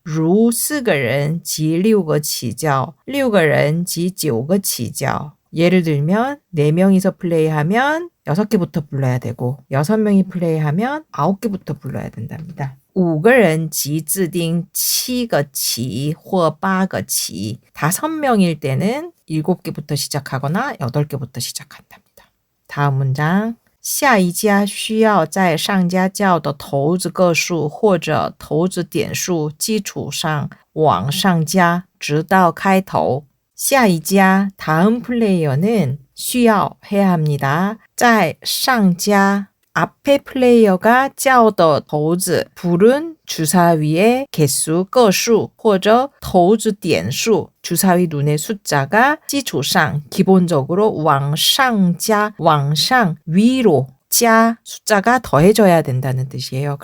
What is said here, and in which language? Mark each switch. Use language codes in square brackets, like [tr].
[zh] 如4个人及6个起叫6个人及9个起叫 [ko] 예를 들면 4명이서 플레이하면 6개부터 불러야 되고 6명이 플레이하면 9개부터 불러야 된답니다. [zh] 5个人即自定7个起或8个起 [ko] 5명일 때는 7개부터 시작하거나 8개부터 시작한답니다. 다음 문장 [zh] 下一家需要在上家叫的骰子个数或者骰子点数基础上往上加直到开头 下一家 [ko] 다음 플레이어는 [zh] 需要 [ko] 해야 합니다. 在上家 앞에 플레이어가 叫的骰子 부른 주사위의 개수 个数 或者骰子点数 주사위 눈의 숫자가 基础上 기본적으로 往上加 往上 위로 자 숫자가 더해져야 된다는 뜻이에요.